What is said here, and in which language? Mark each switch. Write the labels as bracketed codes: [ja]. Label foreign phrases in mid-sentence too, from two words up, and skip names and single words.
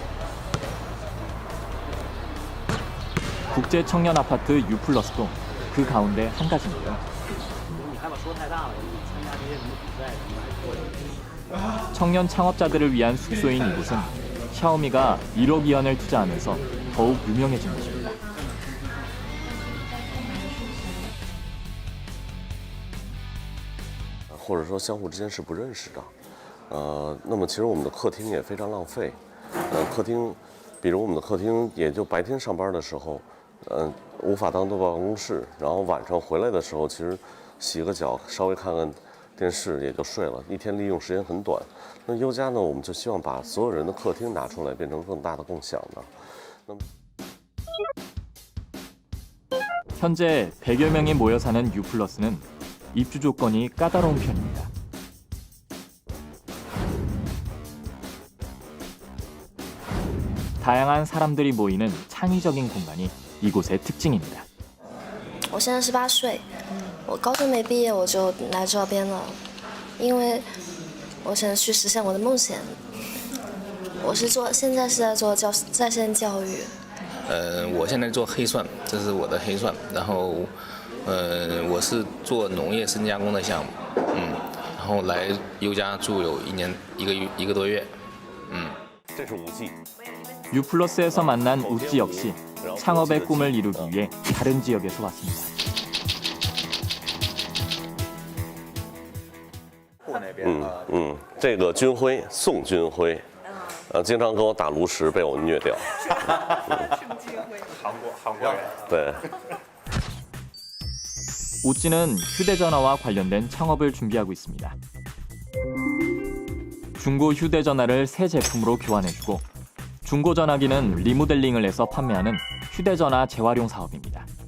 [ko] 국제 청년 아파트 U+도 그 가운데 한 가지인데요. 청년 창업자들을 위한 숙소인 이곳은 샤오미가 1억 위안을 투자하면서 더욱 유명해진 곳입니다. [zh] 或者说相互之间是不认识的。那么其实我们的客厅也非常浪费。客厅，比如我们的客厅，也就白天上班的时候，无法当做办公室，然后晚上回来的时候，其实洗个脚，稍微看看电视也就睡了，一天利用时间很短。那优家呢，我们就希望把所有人的客厅拿出来，变成更大的共享的。那么 [ko] 현재 100여 명이 모여 사는 U+는 입주 조건이 까다로운 편입니다. 다양한 사람들이 모이는 창의적인 공간이 이곳의 특징입니다. [zh] 我现在18岁，我高中没毕业我就来这边了，因为我想去实现我的梦想。现在是在做在线教育。我现在做黑蒜，这是我的黑蒜，然后我是做农业深加工的项目，然后来优家住有一个多月，这是 5G。 [ko] U+에서 만난 우찌 역시 창업의 꿈을 이루기 위해 다른 지역에서 왔습니다. [zh] 这个军徽宋军徽，经常跟我打炉石，被我虐掉。韩国人。对。 [ko] 우찌는 휴대전화와 관련된 창업을 준비하고 있습니다. 중고 휴대전화를 새 제품으로 교환해주고 중고 전화기는 리모델링을 해서 판매하는 휴대전화 재활용 사업입니다.